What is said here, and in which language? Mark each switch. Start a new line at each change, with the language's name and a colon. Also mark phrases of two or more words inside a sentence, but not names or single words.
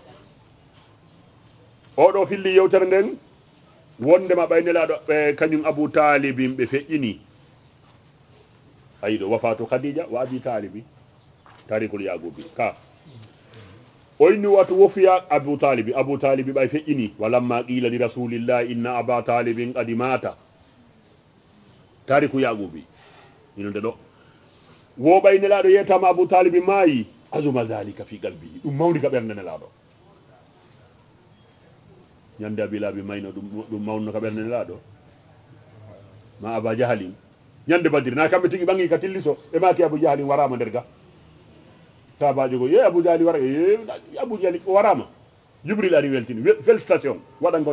Fula: oɗo filli yewtere nden wondema ɓay nelaɗo ɓe kañum abou talibin ɓe feƴƴini ayiɗo
Arabic: وفاة خديجة وأبي طالب
Fula: tarikul yaqubi ka oyni watu wofiya abou talibi ɓay feƴƴini
Arabic: ولما قيل لرسول الله إن أبا طالب قد مات
Fula: tariku yaqubi ino nde ɗo wo ɓay nelaɗo yetama abou talibi maayi
Arabic: عظم ذلك في قلبه
Fula: ɗum mawni ka ɓernde nelaɗo ñande abilabi mayno ɗum mawno ka ɓernde nelaɗo ma aba jahalin ñande badiri na kamɓe tigi ɓangi ka tilliso ɓe maki abou jahalin warama nder ga sabajo ko ye abou jahali wara abou jahali o warama jibril ari weltini félicitation waɗangol